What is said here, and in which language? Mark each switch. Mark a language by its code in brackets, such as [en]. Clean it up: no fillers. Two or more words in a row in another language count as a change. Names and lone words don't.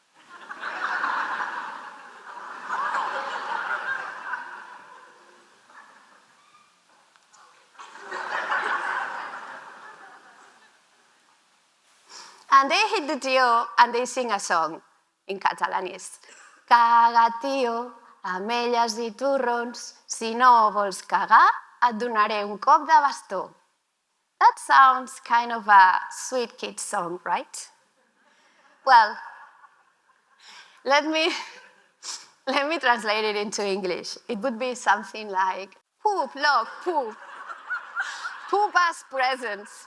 [en] And they hit the tío and they sing a song in Catalanese. [ca] Caga, tío, ametlles i torrons, si no vols cagar, et donaré un cop de bastó. [en] That sounds kind of a sweet kid song, right? Well, let me translate it into English. It would be something like, poop, log, poop. Poop as presents.